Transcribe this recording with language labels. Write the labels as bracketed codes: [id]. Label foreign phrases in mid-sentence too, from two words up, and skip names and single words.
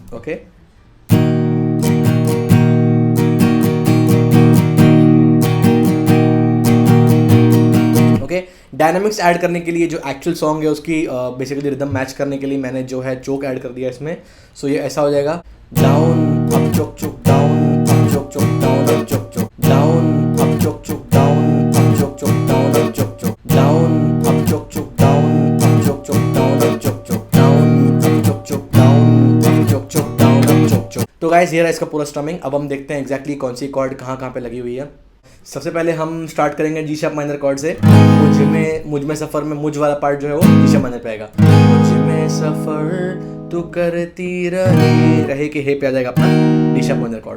[hi] ओके, [en] dynamics add [hi] करने के लिए जो [en] actual song [hi] है उसकी [en] basically rhythm match [hi] करने के लिए मैंने जो है [en] choke add [hi] कर दिया इसमें। [en] सो [hi] ये ऐसा हो जाएगा, [en] down up choke choke, down up choke choke, down up choke choke, down up choke choke, down up choke choke, down up choke choke, down up choke choke, down up choke choke, down up choke choke, down up choke choke, down up choke choke, down up choke choke. [hi] तो गाइस ये रहा इसका पूरा स्ट्रमिंग। अब हम देखते हैं एग्जैक्टली कौन सी कॉर्ड कहाँ कहाँ पे लगी हुई है। सबसे पहले हम स्टार्ट करेंगे [en] G sharp minor chord [hi] से। मुझ में सफ़र में मुझ वाला पार्ट जो है वो [en] G sharp minor [hi] पे आएगा। मुझ में सफ़र तू करती रहे के हे पे आ जाएगा अपना [en] D sharp minor chord.